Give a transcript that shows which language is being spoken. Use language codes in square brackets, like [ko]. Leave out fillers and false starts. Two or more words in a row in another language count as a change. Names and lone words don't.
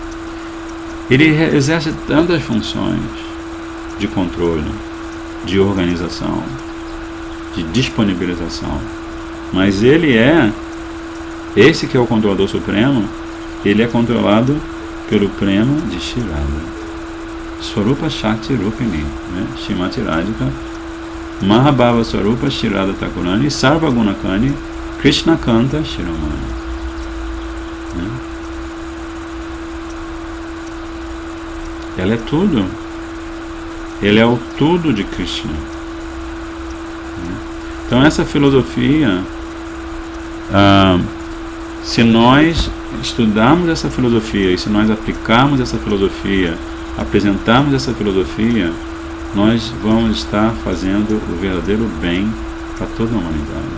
[pt] Ele exerce tantas funções de controle, de organização, de disponibilização, mas ele é, esse que é o controlador supremo, ele é controlado pelo prema de Shri Radha. [sa] Swarupa Shakti Rupini, Srimati Radhika, Mahabhava Swarupa Shri Radha Thakurani, Sarva Gunakani, Krishna Kanta Shiromani. [pt] Ela é tudo. Ele é o tudo de Krishna. Então essa filosofia, se nós estudarmos essa filosofia e se nós aplicarmos essa filosofia, apresentarmos essa filosofia, nós vamos estar fazendo o verdadeiro bem para toda a humanidade.